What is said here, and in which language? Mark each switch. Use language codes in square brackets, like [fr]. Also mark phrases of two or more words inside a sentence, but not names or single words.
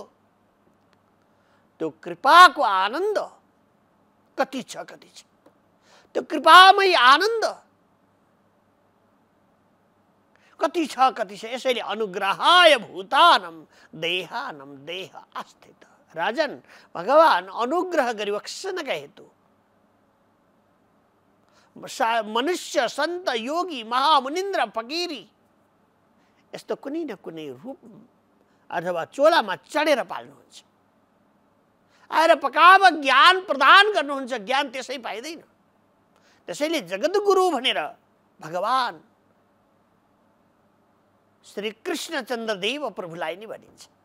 [ne] त्यो कृपाको आनन्द कति छ, कति छ। त्यो कृपामय आनन्द कति छ, कति छ। [sa] यसैले अनुग्रहाय भूतानम देहानम देह आस्थित। [ne] राजन, भगवान अनुग्रह गरिबक्सनका हेतु मनुष्य संत योगी महामुनिन्द्र फकीरी यस्तो कुनै न कुनै रूप अथवा चोलामा चढेर पाल्नुहुन्छ। आएर पकाव ज्ञान प्रदान गर्नुहुन्छ। ज्ञान त्यसै पाइँदैन। त्यसैले जगद्गुरु भनेर भगवान श्री कृष्णचन्द्र देव प्रभुलाई नै भनिन्छ।